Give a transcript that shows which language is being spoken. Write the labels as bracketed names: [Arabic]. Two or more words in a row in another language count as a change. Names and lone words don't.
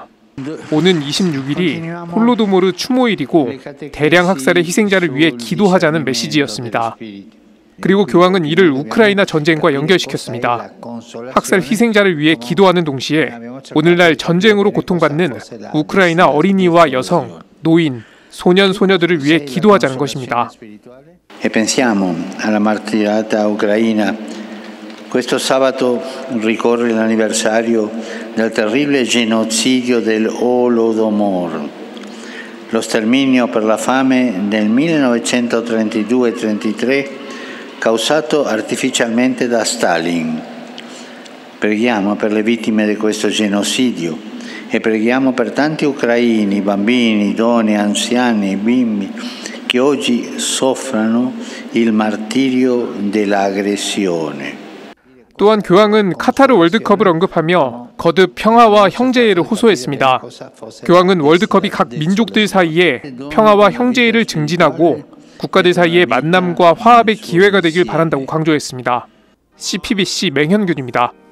[Korean] 오는 26일이 홀로도모르 추모일이고 대량 학살의 희생자를 위해 기도하자는 메시지였습니다. 그리고 교황은 이를 우크라이나 전쟁과 연결시켰습니다. 학살 희생자를 위해 기도하는 동시에 오늘날 전쟁으로 고통받는 우크라이나 어린이와 여성, 노인, 소년, 소녀들을 위해 기도하자는 것입니다. [Italian] E pensiamo alla martirata Ucraina. Questo sabato ricorre l'anniversario del terribile genocidio del Holodomor, lo sterminio per la fame nel 1932-33 causato artificialmente da Stalin. Preghiamo per le vittime di questo genocidio e preghiamo per tanti ucraini, bambini, donne, anziani, bimbi che oggi soffrono il martirio dell'aggressione. [Korean] 또한 교황은 카타르 월드컵을 언급하며 거듭 평화와 형제애를 호소했습니다. 교황은 월드컵이 각 민족들 사이에 평화와 형제애를 증진하고 국가들 사이의 만남과 화합의 기회가 되길 바란다고 강조했습니다. CPBC 맹현균입니다.